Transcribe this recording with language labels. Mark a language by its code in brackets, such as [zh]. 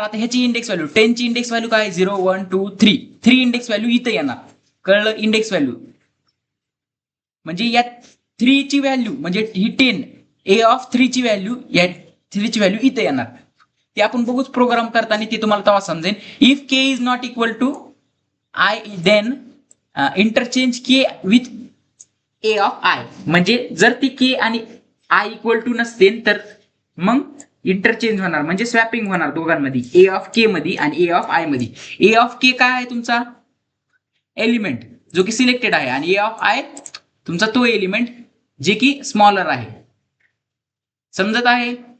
[mr] आता ह्याची index value 10 ची इंडेक्स व्हॅल्यू काय? 0 1 2 3. 3 इंडेक्स व्हॅल्यू इथं येणार. कळलं? इंडेक्स व्हॅल्यू म्हणजे या 3 ची व्हॅल्यू म्हणजे ही 10 ए ऑफ 3 ची व्हॅल्यू, या 3 ची व्हॅल्यू इथं येणार. ते आपण बघूच प्रोग्राम करताना, ते तुम्हाला तेव्हा समजेल. [en] If K is not equal to I then interchange K with A of I. [mr] म्हणजे जर ती के आणि आय इक्वल टू नसतील तर मग इंटरचेंज होणार, म्हणजे स्वॅपिंग होणार दोघांमध्ये, ए ऑफ के मध्ये आणि ए ऑफ आय मध्ये. ए ऑफ के काय आहे? तुमचा एलिमेंट जो की सिलेक्टेड आहे, आणि ए ऑफ आय तुमचा तो एलिमेंट जे की स्मॉलर आहे. समजत आहे?